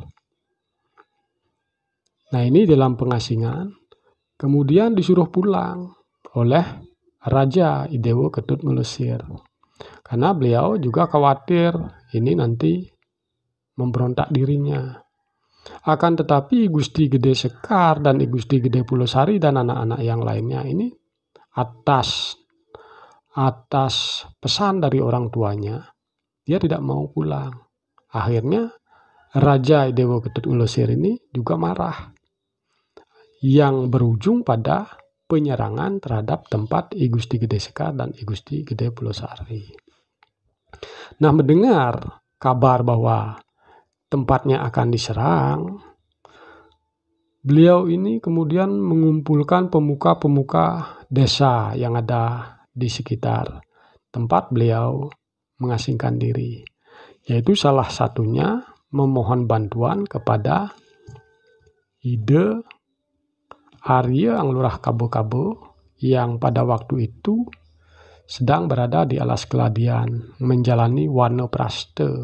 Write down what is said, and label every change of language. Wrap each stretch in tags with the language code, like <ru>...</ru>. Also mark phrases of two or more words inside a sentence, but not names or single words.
<id>Nah, ini dalam pengasingan, kemudian disuruh pulang oleh Raja Idewo Ketut Ngelesir. Karena beliau juga khawatir ini nanti memberontak dirinya. Akan tetapi I Gusti Gede Sekar dan I Gusti Gede Pulosari dan anak-anak yang lainnya ini atas pesan dari orang tuanya, dia tidak mau pulang. Akhirnya Raja Idewo Ketut Ngelesir ini juga marah, yang berujung pada penyerangan terhadap tempat I Gusti Gede Sekar dan I Gusti Gede Pulosari. Nah, mendengar kabar bahwa tempatnya akan diserang, beliau ini kemudian mengumpulkan pemuka-pemuka desa yang ada di sekitar tempat beliau mengasingkan diri, yaitu salah satunya memohon bantuan kepada Ide Arya Anglurah Kabo-Kabo yang pada waktu itu sedang berada di alas Keladian menjalani Wano Praste.</id>